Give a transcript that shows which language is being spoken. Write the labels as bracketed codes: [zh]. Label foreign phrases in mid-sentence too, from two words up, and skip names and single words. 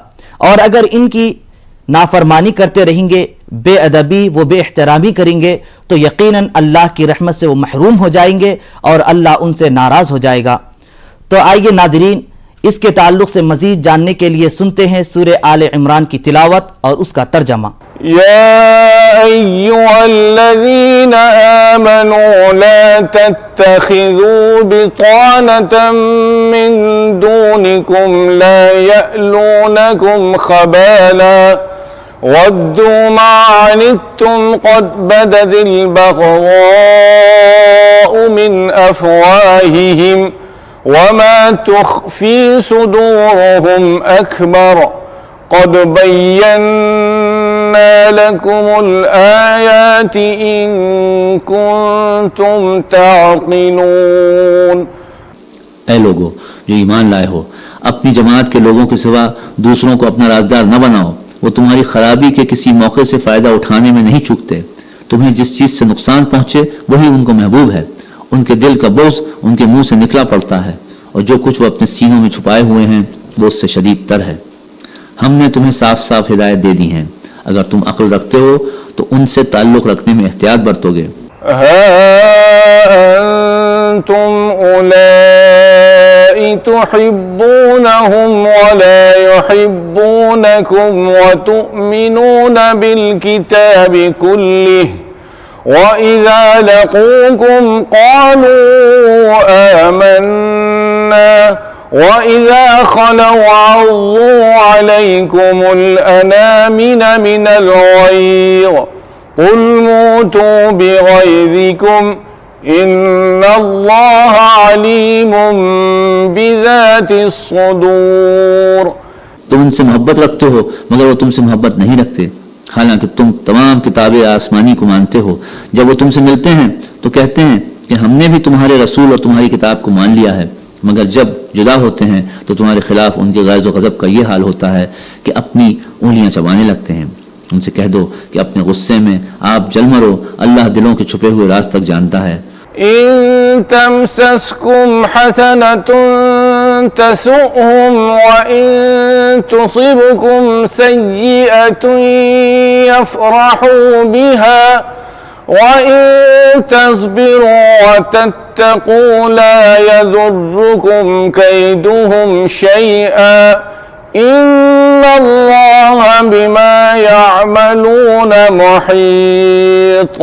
[ur] اور اگر ان کی نافرمانی کرتے رہیں گے، بے ادبی و بے احترامی کریں گے تو یقیناً اللہ کی رحمت سے وہ محروم ہو جائیں گے اور اللہ ان سے ناراض ہو جائے گا. تو آئیے ناظرین، اس کے تعلق سے مزید جاننے کے لیے سنتے ہیں سورہ آل عمران کی تلاوت اور اس کا ترجمہ. [ar] يا أيها الذين آمنوا لا تتخذوا بطانة من دونكم لا يألونكم خبالا ودوا ما عنتم قد بدت البغضاء من أفواههم وما تخفي صدورهم أكبر قد بينا لكم الآيات إن كنتم تعقلون. [ur] اے لوگو جو ایمان لائے ہو، اپنی جماعت کے لوگوں کے سوا دوسروں کو اپنا رازدار نہ بناؤ. وہ تمہاری خرابی کے کسی موقع سے فائدہ اٹھانے میں نہیں چوکتے. تمہیں جس چیز سے نقصان پہنچے وہی ان کو محبوب ہے. ان کے دل کا بوجھ ان کے منہ سے نکلا پڑتا ہے اور جو کچھ وہ اپنے سینوں میں چھپائے ہوئے ہیں وہ اس سے شدید تر ہے. ہم نے تمہیں صاف صاف ہدایت دے دی ہے۔ اگر تم عقل رکھتے ہو تو ان سے تعلق رکھنے میں احتیاط برتو گے. [ar] أنتم أولاء تحبونهم ولا يحبونكم وتؤمنون بالكتاب كله وإذا لقوكم قالوا آمنا وإذا خلوا عضوا عليكم الأنامل من الغيظ قل موتوا بغيظكم إن الله عليم بذات الصدور. [ur] تم ان سے محبت رکھتے ہو مگر وہ تم سے محبت نہیں رکھتے، حالانکہ تم تمام کتابیں آسمانی کو مانتے ہو. جب وہ تم سے ملتے ہیں تو کہتے ہیں کہ ہم نے بھی تمہارے رسول اور تمہاری کتاب کو مان لیا ہے، مگر جب جدا ہوتے ہیں تو تمہارے خلاف ان کے غیظ و غضب کا یہ حال ہوتا ہے کہ اپنی انگلیاں چبانے لگتے ہیں. ان سے کہہ دو کہ اپنے غصے میں آپ جل مرو، اللہ دلوں کے چھپے ہوئے راز تک جانتا ہے. [ar] إن تمسسكم حسنة تسؤهم وإن تصبكم سيئة يفرحوا بها وإن تصبروا وتتقوا لا يضركم كيدهم شيئا إن الله بما يعملون محيط.